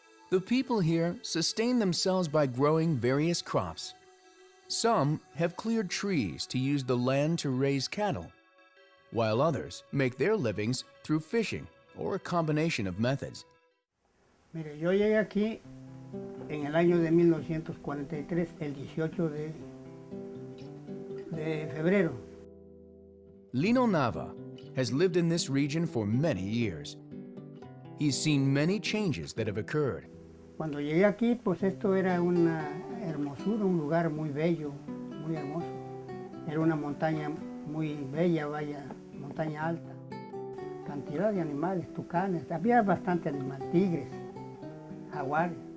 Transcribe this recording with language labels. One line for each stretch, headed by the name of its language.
English: The people here sustain themselves by growing various crops. Some have cleared trees to use the land to raise cattle, while others make their livings through fishing or a combination of methods.
Spanish: Mire, yo llegué aquí en el año de 1943, el 18 de febrero.
English: Lino Nava has lived in this region for many years. He's seen many changes that have occurred.
Spanish: Cuando llegué aquí, pues esto era una hermosura, un lugar muy bello, muy hermoso. Era una montaña muy bella, montaña alta. Cantidad de animales, tucanes, había bastante animal, tigres, jaguares.